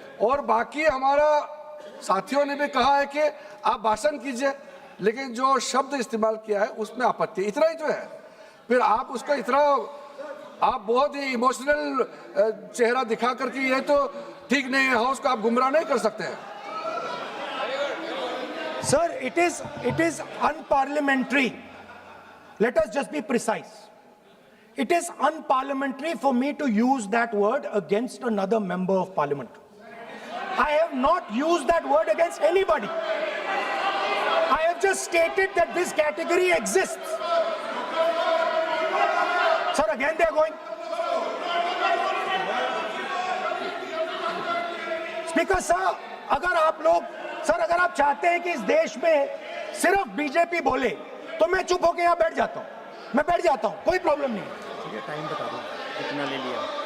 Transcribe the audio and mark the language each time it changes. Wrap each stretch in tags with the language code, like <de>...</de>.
<hi>और बाकी हमारा साथियों ने भी कहा है कि आप भाषण कीजिए, लेकिन जो शब्द इस्तेमाल किया है उसमें आपत्ति, इतना ही तो है। फिर आप उसको इतना आप बहुत ही इमोशनल चेहरा दिखा करके ये तो ठीक नहीं है, हाउस को आप गुमराह नहीं कर सकते हैं।</hi> <en>Sir, it is unparliamentary. Let us just be precise. It is unparliamentary for me to use that word against another member of parliament. I have not used that word against anybody. I have just stated that this category exists. Sir, again they are going.</en> <hi>Speaker sir, अगर आप चाहते हैं कि इस देश में सिर्फ BJP बोले तो मैं चुप होकर यहाँ बैठ जाता हूँ, मैं बैठ जाता हूँ, कोई प्रॉब्लम नहीं है। ठीक है, टाइम बता दो कितना ले लिया।</hi>